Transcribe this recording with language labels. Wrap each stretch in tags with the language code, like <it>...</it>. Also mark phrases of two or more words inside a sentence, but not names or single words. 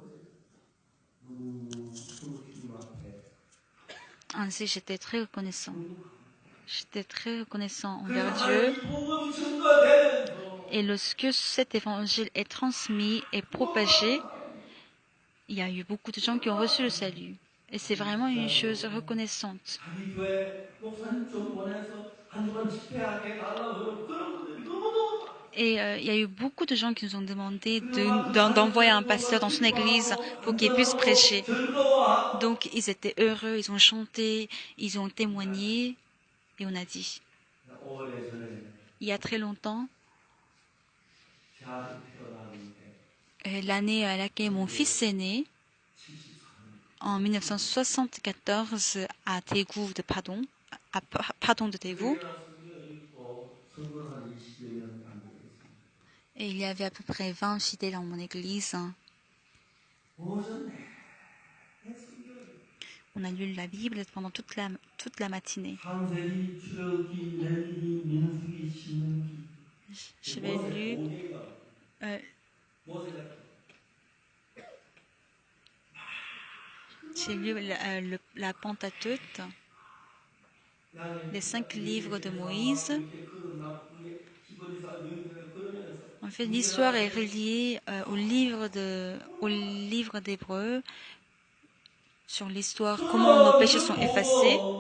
<fr>Ainsi, j'étais très reconnaissant. J'étais très reconnaissant envers Dieu. Et lorsque cet évangile est transmis et propagé, il y a eu beaucoup de gens qui ont reçu le salut. Et c'est vraiment une chose reconnaissante.</fr> <ko>자기 교회 목사님 좀 원해서 한 주간 집회하게 해달라고 그런 분들이 너무너무 많아요.</ko> <fr>Et il y a eu beaucoup de gens qui nous ont demandé d'envoyer un pasteur dans son église pour qu'il puisse prêcher.</fr> <ko>즐거워하고</ko> <fr>Donc ils étaient heureux, ils ont chanté, ils ont témoigné et on a dit.</fr> <ko>오래전에</ko> <fr>Il y a très longtemps,</fr> <ko>제 아들 태어났는데</ko> <fr>l'année à laquelle mon fils est né,</fr> <ko>74년</ko> <fr>en 1974 à Daegu de Padong, à Padong de Daegu,</fr> <ko>성도 한 20여 명 안 되겠습니다.</ko> <fr>et il y avait à peu près 20 fidèles dans mon église.</fr> <ko>오전 내내 성경을</ko> <fr>On a lu la Bible pendant toute la matinée.</fr> <ko>창세기, 출애굽기, 레위기, 민수기, 신명기.</ko> <fr>J'avais lu</fr> <ko>모세가</ko> <fr>J'ai lu la Pentateuque, les 5 livres de Moïse. En fait, l'histoire est reliée au livre d'Hébreux sur l'histoire, comment nos péchés sont effacés.</fr>